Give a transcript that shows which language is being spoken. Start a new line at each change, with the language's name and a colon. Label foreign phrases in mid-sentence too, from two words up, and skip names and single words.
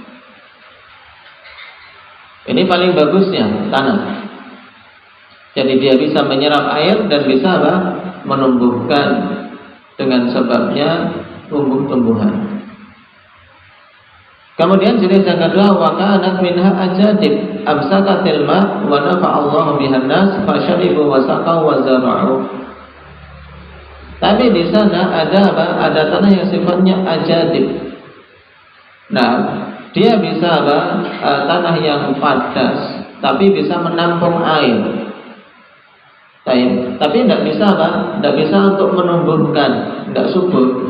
Indonesian: Ini paling bagusnya tanah. Jadi dia bisa menyerap air dan bisa menumbuhkan dengan sebabnya tumbuh-tumbuhan. Kemudian jenis yang kedua,
Arabic: وكانت منها أجادب أمسكت الماء ونفع الله بها الناس فشربوا وسقوا وزرعوا.
Indonesian: Tapi di sana ada ada tanah yang sifatnya ajadib. Dia bisa tanah yang padas, tapi bisa menampung air. Tapi tidak bisa untuk menumbuhkan, tidak subur.